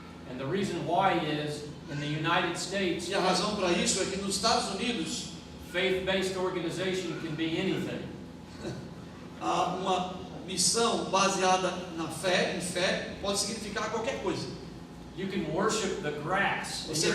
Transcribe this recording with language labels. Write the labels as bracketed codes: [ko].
[en] And the reason why is, in the United States, [pt] E a razão para isso é que nos Estados Unidos [en] faith-based organization can be anything. [pt] uma missão baseada na fé, em fé, pode significar qualquer coisa. [en] You can worship the grass.